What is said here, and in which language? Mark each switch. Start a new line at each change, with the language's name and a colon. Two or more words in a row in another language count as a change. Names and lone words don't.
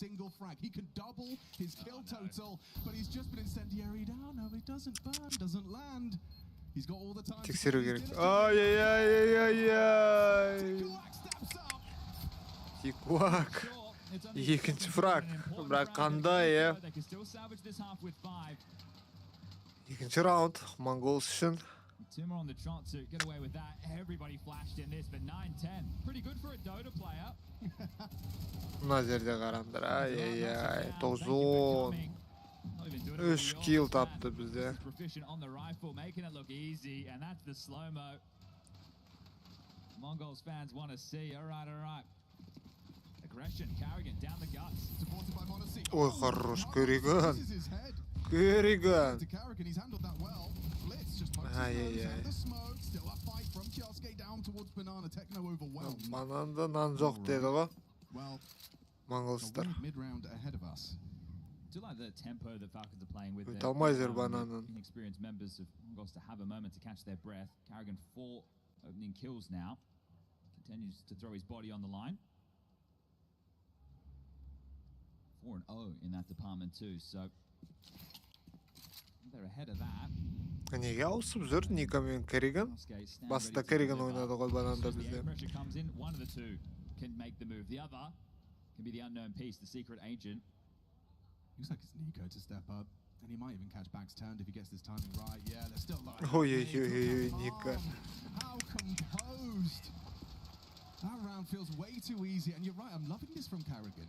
Kazakh: Тексеру керек. Ай-яй-яй-яй-яй. Тикуак. Екінші фраг. Бірақ қандай, е? Екінші раунд. MONGOLZ үшін.
English: Two more on the trot to get away with that. Everybody flashed in this, but 9-10. Pretty good for a Dota player.
Kazakh: Мына жерде қараңдар. Ай-яй-яй. 9-10. 3 kill тапты бізде.
English: Proficient on the rifle, making it look easy, and that's the slow-mo. MONGOLZ fans want to see. All right. Aggression, Carrigan down the guts. Supported by Monocy.
Kazakh: Ой, хорош, Керриган. Керриган. Ай-яй-яй. Бананда нан жоқ деді ғой. MONGOLZ'дар.
English: Do like the tempo that FALCONS are playing with.
Kazakh: Талмай жүр бананын.
English: Inexperienced members of MONGOLZ to have a moment to catch their breath. Carrigan 4 opening kills now. Continues to throw his body on the line. 4-0 in that department too. So they're ahead of that.
Kazakh: Неге ауысып жүр Ника мен Керриган? Баста Керриган ойнады ғой бананда бізде.
English: Pressure comes in. One of the two can make the move. The other can be the unknown piece, the secret agent. Looks like it's Nico to step up, and he might even catch backs turned if he gets this timing right. Yeah, they're still like.
Kazakh: Ой, Ника.
English: How composed. That round feels way too easy, and you're right, I'm loving this from Carrigan.